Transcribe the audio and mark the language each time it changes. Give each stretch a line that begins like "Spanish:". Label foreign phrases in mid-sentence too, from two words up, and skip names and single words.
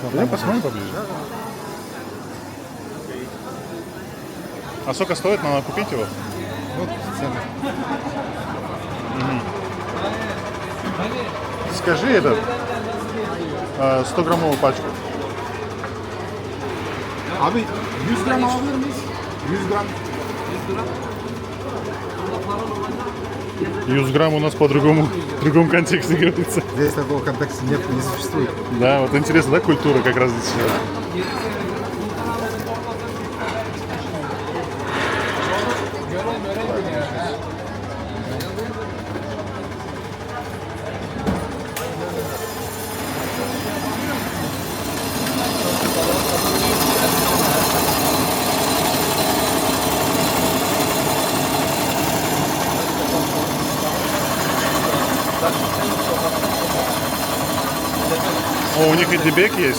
Russian: вот Пойдем там посмотрим поближе. А сколько стоит? Надо купить его? Вот цены. Скажи этот 100-граммовую пачку.
Turkish: Abi 100 gram alabilir miyiz? 100 gram.
Russian: 100 грамм у нас по-другому, в другом контексте говорится. Здесь такого контекста нет, не существует. Да, вот интересно, да, культура как раз здесь. О, у них и дебек есть.